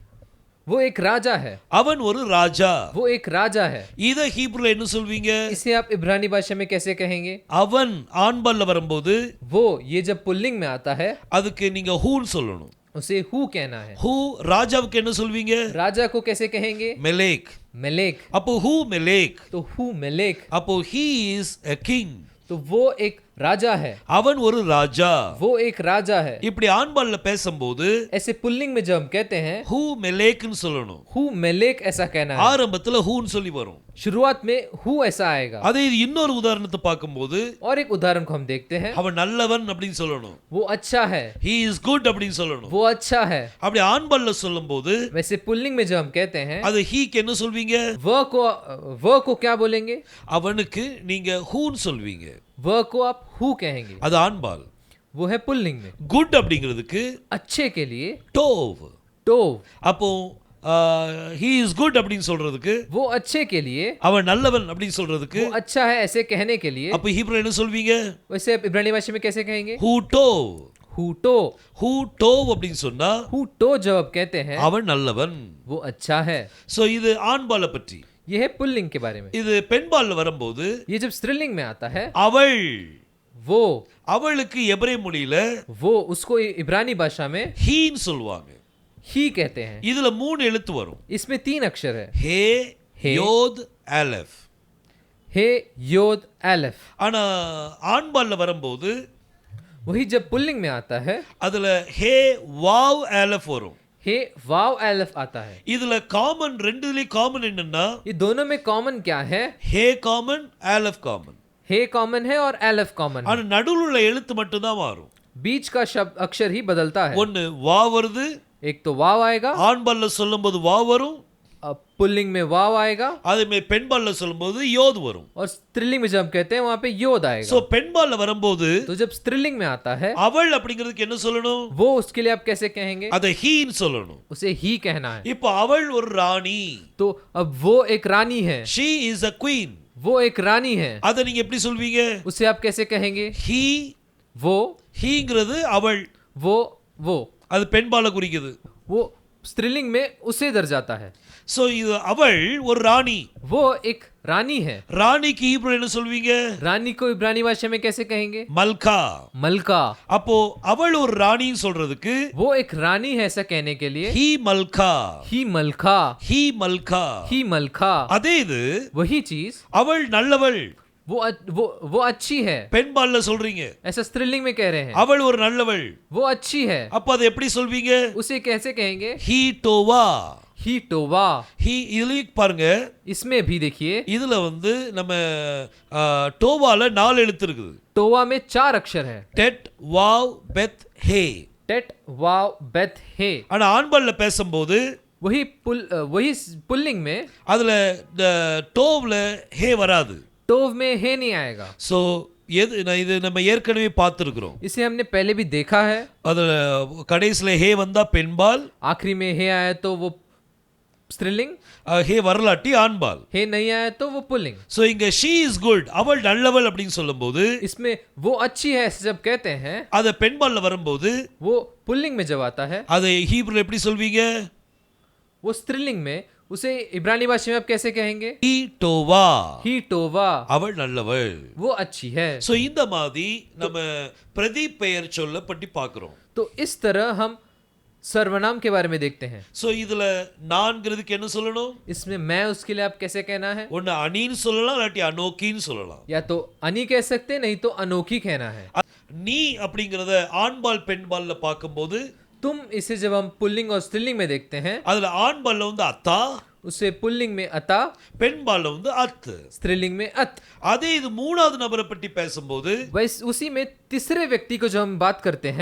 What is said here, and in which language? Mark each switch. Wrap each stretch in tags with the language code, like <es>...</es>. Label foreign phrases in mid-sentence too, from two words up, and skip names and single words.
<hi>वो एक राजा है.</hi> <ta>அவன் ஒரு ராஜா.</ta> <hi>वो एक राजा है.</hi> <ta>இத ஹீப்ருல என்ன சொல்வீங்க?</ta> <hi>इसे आप इब्रानी भाषा में कैसे कहेंगे?</hi> <ta>அவன் ஆண்பால்ல வரும்போது</ta> <hi>वो ये जब पुल्लिंग में आता है,</hi> <ta>அதுக்கு நீங்க ஹூன்னு சொல்லணும்.</ta> <hi>उसे हु कहना है.</hi> <ta>ஹூ ராஜாவுக்கு என்ன சொல்வீங்க?</ta> <hi>राजा को कैसे कहेंगे?</hi> <ta>மெலேக்.</ta> <hi>मेलेक.</hi> <he>அப்போ הוא מלך. तो הוא מלך.</he> <en>அப்போ he is a king.</en> <hi>तो वो एक राजा है.</hi> <ta>அவன் ஒரு ராஜா.</ta> <hi>वो एक राजा है.</hi> <ta>இப்படி ஆண்பால்ல பேசும்போது</ta> <hi>ऐसे पुल्लिंग में जब हम कहते हैं,</hi> <he>הוא מלך</he> <ta>சொல்லணும்.</ta> <he>הוא מלך</he> <hi>ऐसा कहना है.</hi> <ta>ஆரம்பத்துல ஹூன்னு சொல்லி வரும்.</ta> <hi>शुरुआत में हु ऐसा आएगा.</hi> <ta>அதே இது இன்னொரு உதாரணத்தை பார்க்கும்போது</ta> <hi>और एक उदाहरण को हम देखते हैं,</hi> <ta>அவன் நல்லவன் அப்படின்னு சொல்லணும்.</ta> <hi>वो अच्छा है.</hi> <en>he is good</en> <ta>அப்படின்னு சொல்லணும்.</ta> <hi>वो अच्छा है.</hi> <ta>அப்படி ஆண்பால்ல சொல்லும்போது</ta> <hi>वैसे पुल्लिंग में जब हम कहते हैं,</hi> <ta>அது ஹீக்கு என்ன சொல்வீங்க?</ta> <hi>वह को क्या बोलेंगे?</hi> <ta>அவனுக்கு நீங்க ஹூன்னு சொல்வீங்க.</ta> <hi>वह को आप हु कहेंगे.</hi> <ta>அது ஆண்பால்.</ta> <hi>वो है पुल्लिंग में.</hi> <ta>குட் அப்படிங்கிறதுக்கு</ta> <hi>अच्छे के लिए</hi> <ta>டோவ்.</ta> <hi>टोव.</hi> <ta>அப்போ</ta> <en>he is good</en> <ta>அப்படின்னு சொல்றதுக்கு,</ta> <hi>वो अच्छे के लिए,</hi> <ta>அவன் நல்லவன் அப்படின்னு சொல்றதுக்கு</ta> <hi>वो अच्छा है ऐसे कहने के लिए,</hi> <ta>அப்ப ஹீப்ரு என்ன சொல்வீங்க?</ta> <hi>वैसे आप इब्रानी भाषा में कैसे कहेंगे?</hi> <he>הוא טוב. हुटो. הוא טוב</he> <ta>அப்படின்னு சொன்னா</ta> <hi>हुटो जब आप कहते हैं,</hi> <ta>அவன் நல்லவன்.</ta> <hi>वो अच्छा है.</hi> <ta>சோ இது ஆண்பால பற்றி.</ta> <hi>ये है पुल्लिंग के बारे में.</hi> <ta>இது பெண்பால்ல வரும்போது</ta> <hi>ये जब स्त्रीलिंग में आता है,</hi> <ta>அவள்,</ta> <hi>वो</hi> <ta>அவளுக்கு எபிரேய மொழியில</ta> <hi>वो उसको इब्रानी भाषा में</hi> <ta>ஹீன்னு சொல்லுவாங்க.</ta> <hi>ही कहते हैं.</hi> <ta>இதுல 3 எழுத்து வரும்.</ta> <hi>इसमें 3 अक्षर है.</hi> <ta>ஹே,</ta> <hi>हे,</hi> <ta>யோத், அலெஃப்.</ta> <hi>हे, योद, एलेफ.</hi> <ta>ஆனா ஆண்பால்ல வரும்போது</ta> <hi>वही जब पुल्लिंग में आता है,</hi> <ta>அதுல ஹே, வாவ், அலெஃப் வரும்.</ta> <hi>हे, वाव, एलेफ आता है.</hi> <ta>இதுல காமன், ரெண்டுலயும் காமன் என்னன்னா</ta> <hi>ये दोनों में कॉमन क्या है?</hi> <ta>ஹே காமன், அலெஃப் காமன்.</ta> <hi>हे कॉमन है और एलेफ कॉमन है.</hi> <ta>ஆனா நடுவுல உள்ள எழுத்து மட்டும் தான் மாறும்.</ta> <hi>बीच का शब्द अक्षर ही बदलता है.</hi> <ta>ஒன்னு வா வருது,</ta> <hi>एक तो वाव आएगा,</hi> <ta>ஆண்பால்ல சொல்லும்போது வா வரும்.</ta> <hi>पुल्लिंग में वाव आएगा,</hi> <ta>அதே மாதிரி பெண்பால்ல சொல்லும்போது யோத் வரும்.</ta> <hi>और स्त्रीलिंग में जब हम कहते हैं वहां पे योद आएगा.</hi> <ta>சோ பெண்பால்ல வரும்போது</ta> <hi>तो जब स्त्रीलिंग में आता है,</hi> <ta>அவள் அப்படிங்கிறதுக்கு என்ன சொல்லணும்?</ta> <hi>वो उसके लिए आप कैसे कहेंगे?</hi> <ta>அத ஹீன்னு சொல்லணும்.</ta> <hi>उसे ही कहना है.</hi> <ta>இப்போ அவள் ஒரு ராணி.</ta> <hi>तो अब वो एक रानी है.</hi> <en>she is a queen.</en> <hi>वो एक रानी है.</hi> <ta>அத நீங்க எப்படி சொல்வீங்க?</ta> <hi>उसे आप कैसे कहेंगे? he, वो,</hi> <ta>ஹீங்கிறது அவள்.</ta> <hi>वो</hi> <ta>அது பெண்பால குறிக்குது.</ta> <hi>वो स्त्रीलिंग में उसे दर्शाता है.</hi> <ta>சோ இது அவள் ஒரு ராணி.</ta> <hi>वो एक रानी है.</hi> <ta>ராணிக்கு ஹீப்ரு என்ன சொல்வீங்க?</ta> <hi>रानी को इब्रानी भाषा में कैसे कहेंगे?</hi> <ta>மல்கா.</ta> <hi>मलका.</hi> <ta>அப்போ அவள் ஒரு ராணின்னு சொல்றதுக்கு</ta> <hi>वो एक रानी है ऐसा कहने के लिए</hi> <he>היא מלכה. היא מלכה. היא מלכה. היא מלכה.</he> <ta>அதே இது</ta> <hi>वही चीज</hi> <ta>அவள் நல்லவள்</ta> <hi>वो अच्छी है</hi> <ta>பெண்பால்ல சொல்றீங்க.</ta> <hi>ऐसा स्त्रीलिंग में कह रहे हैं.</hi> <ta>அவள் ஒரு நல்லவள்.</ta> <hi>वो अच्छी है.</hi> <ta>அப்ப அதை எப்படி சொல்வீங்க?</ta> <hi>उसे कैसे कहेंगे?</hi> <he>היא טובה. היא טובה.</he> <ta>ஹீ இதுல பாருங்க,</ta> <hi>इसमें भी देखिए</hi> <ta>இதுல வந்து நம்ம டோவால 4 எழுத்து இருக்குது.</ta> <hi>टोवा में 4 अक्षर है.</hi> <ta>டெட் வாவ் பெத் ஹே.</ta> <hi>टेट वाव बेथ हे.</hi> <ta>ஆனா ஆண்பால்ல பேசும்போது</ta> <hi>वही पुल्लिंग में</hi> <ta>அதுல டோவ்ல ஹே வராது.</ta> <hi>टोव में हे नहीं आएगा.</hi> <ta>சோ இது நம்ம ஏற்கனவே பார்த்திருக்கிறோம்.</ta> <hi>इसे हमने पहले भी देखा है.</hi> <ta>அதுல கடைசில ஹே வந்தா பெண்பால்,</ta> <hi>आखिरी में हे आया तो वो स्त्रीलिंग,</hi> <ta>ஹே வரலாட்டி ஆண்பால்.</ta> <hi>हे नहीं आया तो वो पुल्लिंग.</hi> <ta>சோ இங்க</ta> <en>she is good,</en> <ta>அவள் நல்லவள் அப்படின்னு சொல்லும்போது</ta> <hi>इसमें वो अच्छी है जब कहते हैं,</hi> <ta>அத பெண்பால்ல வரும்போது</ta> <hi>वो पुल्लिंग में जब आता है,</hi> <ta>அதை ஹீப்ருல எப்படி சொல்வீங்க?</ta> <hi>वो स्त्रीलिंग में उसे इब्रानी भाषा में आप कैसे कहेंगे?</hi> <he>היא טובה. היא טובה.</he> <ta>அவள் நல்லவள்.</ta> <hi>वो अच्छी है.</hi> <ta>சோ இந்த மாதிரி நம்ம பிரதீப் பெயர் சொல்ல பற்றி பார்க்கிறோம்.</ta> <hi>तो इस तरह हम सर्वनाम के बारे में देखते हैं.</hi> <ta>சோ இதுல நான்கிறதுக்கு என்ன சொல்லணும்?</ta> <hi>इसमें मैं उसके लिए आप कैसे कहना है?</hi> <ta>ஒன்னு அனின்னு சொல்லலாம், இல்லாட்டி அனோக்கின்னு சொல்லலாம்.</ta> <hi>या तो अनी कह सकते नहीं तो अनोखी कहना है.</hi> <ta>நீ அப்படிங்கறத ஆண்பால் பெண்பால்ல பார்க்கும்போது</ta> <hi>तुम इसे जब हम पुल्लिंग और स्त्रीलिंग में देखते हैं,</hi> <ta>அதுல ஆண்பால்ல வந்து அத்தா,</ta> <hi>उसे पुल्लिंग में अता,</hi> <ta>பெண்பால்ல வந்து அத்.</ta> <hi>स्त्रीलिंग में अत.</hi> <ta>அதே இது மூணாவது நபரை பற்றி பேசும்போது</ta> <hi>वैसे उसी में तीसरे व्यक्ति को जब हम बात करते हैं,</hi>